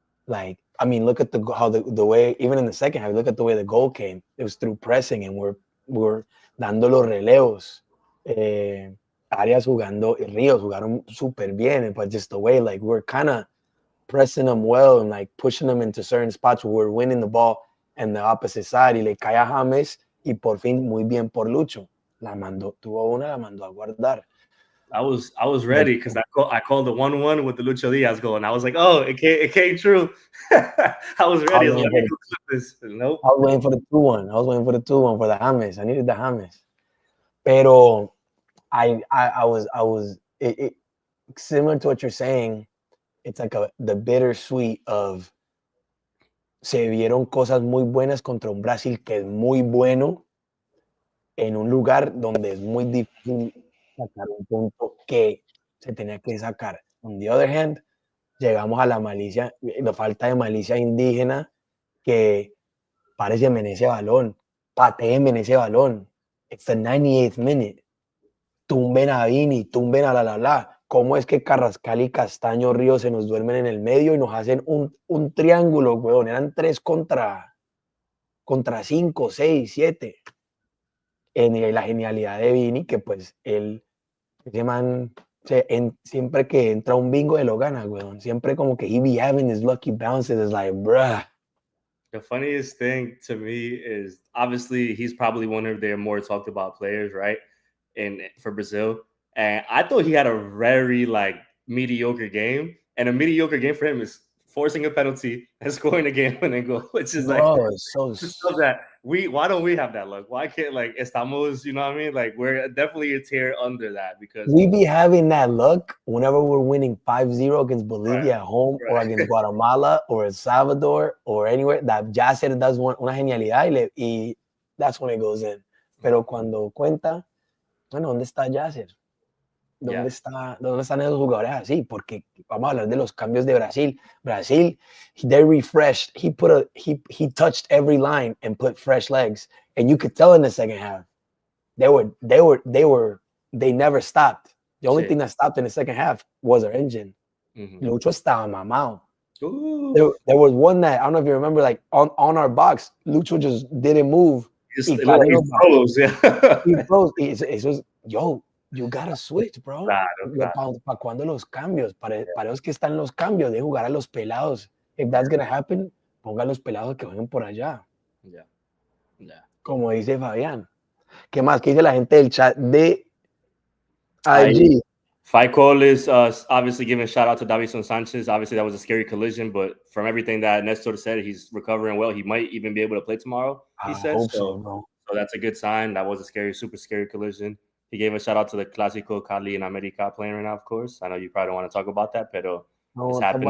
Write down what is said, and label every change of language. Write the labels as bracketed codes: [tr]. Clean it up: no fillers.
[en] Like, I mean, look at the way, even in the second half, look at the way the goal came. It was through pressing, and we're dando los relevos. Arias jugando, Ríos jugaron super bien, but just the way, like, we're kind of pressing them well and like pushing them into certain spots where we're winning the ball and the opposite side. [es] Y le cae a James y por fin muy bien por Lucho. La mandó a guardar. [en] I was ready because I called the 1-1 with the Lucho Diaz goal, and I was like, oh, it came true. I was ready. I was waiting for the 2-1. I was waiting for the 2-1 for the James. I needed the James. Pero I was similar to what you're saying. [es] It's like the bittersweet of se vieron cosas muy buenas contra un Brasil que es muy bueno. en un lugar donde es muy difícil sacar un punto que se tenía que sacar. On the other hand, llegamos a la malicia, la falta de malicia indígena que parece en ese balón, pateen en ese balón. It's the 98th minute. Tumben a Vini, tumben a la. ¿Cómo es que Carrascal y Castaño Ríos se nos duermen en el medio y nos hacen un triángulo, weón? Eran 3 contra 5, 6, 7. En la genialidad de Vini, que pues ese man, siempre que entra un bingo, él lo gana, weón. [en] Siempre como que he be having his lucky bounces. It's like, bruh. The funniest thing to me is obviously he's probably one of their more talked about players, right? And for Brazil. And I thought he had a very mediocre game. And a mediocre game for him is forcing a penalty and scoring a game-winning goal, which is so that why don't we have that luck? Why can't estamos, you know what I mean? Like we're definitely a tier under that because we be having that luck whenever we're winning 5-0 against Bolivia at home or against Guatemala or El Salvador or anywhere. That Yasser does una genialidad y that's when it goes in. [es] Pero cuando cuenta, bueno, ¿dónde está Yasser? ¿Dónde están esos jugadores así? Porque vamos a hablar de los cambios de Brasil. [en] Brasil, they refreshed. He touched every line and put fresh legs, and you could tell in the second half they never stopped. The only thing that stopped in the second half was our engine. Lucho estaba mamado. There was one that I don't know if you remember, like on our box, Lucho just didn't move. He froze. He froze. It was, yo, you gotta switch, bro. [es] Claro. ¿Para cuándo los cambios? Para los que están los cambios, de jugar a los pelados. If that's gonna happen, ponga a los pelados que jueguen por allá. Como dice Fabián. ¿Qué más? ¿Qué dice la gente del chat de IG? [en] Fight Call is obviously giving a shout out to Davison Sanchez. Obviously, that was a scary collision, but from everything that Nestor said, he's recovering well. He might even be able to play tomorrow, he said. So that's a good sign. That was a super scary collision. He gave a shout out to the Clásico Cali and America playing right now, of course. I know you probably don't want to talk about that, but it's happening.